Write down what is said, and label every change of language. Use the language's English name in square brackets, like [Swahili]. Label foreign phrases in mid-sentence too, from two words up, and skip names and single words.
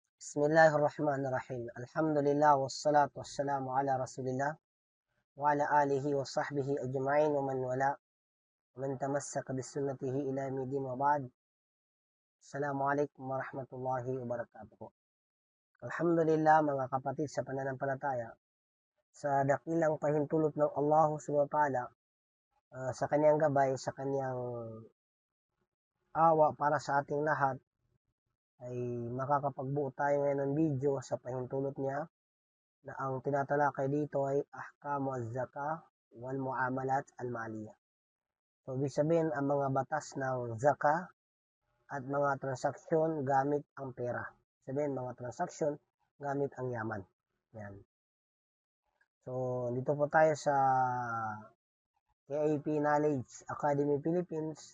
[Arabic] بسم الله الرحمن الرحيم. الحمد لله والصلاة والسلام على رسول الله وعلى آله وصحبه أجمعين ومن والاه ومن تمسك بسنته إلى يوم الدين وبعد. السلام عليكم ورحمة الله وبركاته. [Filipino] Alhamdulillah mga kapatid sa pananampalataya, sa dakilang pahintulot ng Allah [Arabic] سبحانه وتعالى, [Filipino] sa kanyang gabay, sa kanyang awa para sa ating lahat, ay makakapagbuo tayo ngayon ng video sa pahintulot niya na ang tinatalakay dito ay [Arabic] أحكام الزكاة والمعاملات المالية. [Filipino] So, ibig sabihin ang mga batas ng zaka at mga transaksyon gamit ang pera. Sabihin mga transaksyon gamit ang yaman. Yan. So, dito po tayo sa KAP Knowledge Academy Philippines.